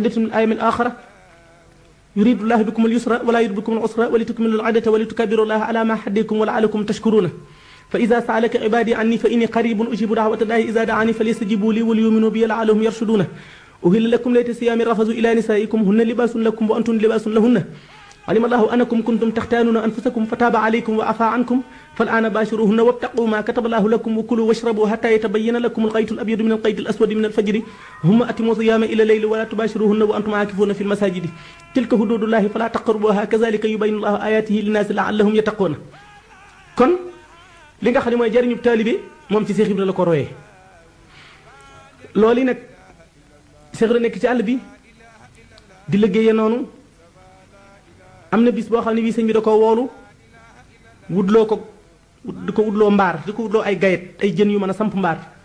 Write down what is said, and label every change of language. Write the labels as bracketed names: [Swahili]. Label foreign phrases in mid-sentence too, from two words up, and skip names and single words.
[Arabic] عدة من أيام أخر يريد الله بكم اليسر ولا يريد بكم العسر ولتكملوا العدة ولتكبروا الله على ما هداكم ولعلكم تشكرون فإذا سألك عبادي عني فإني قريب أجيب دعوة الله إذا دعان فليستجيبوا لي وليؤمنوا بي لعلهم يرشدون أحل لكم ليلة الصيام الرفث إلى نسائكم هن لباس لكم وأنتم لباس لهن علم الله أنكم كنتم تختانون أنفسكم فتاب عليكم وعفى عنكم فالآن باشروهن وابتغوا ما كتب الله لكم وكلوا واشربوا حتى يتبين لكم الخيط الأبيض من الخيط الأسود من الفجر ثم أتموا الصيام إلى الليل ولا تباشروهن وأنتم عاكفون في المساجد تلك حدود الله فلا تقربوها كذلك يبين الله آياته للناس لعلهم يتقون [Wolof] kon li nga xam ne mooy jariñu taalibe moom ci Seex Ibra la ko royee loolu nag Seex Ibra nekk ci àll bi di liggéeyee noonu am na bis boo xam ne bii sëñ bi da ko woolu wutloo ko di ko wutloo mbaar di ko wutloo ay gayet ay jën yu mën a samp mbaar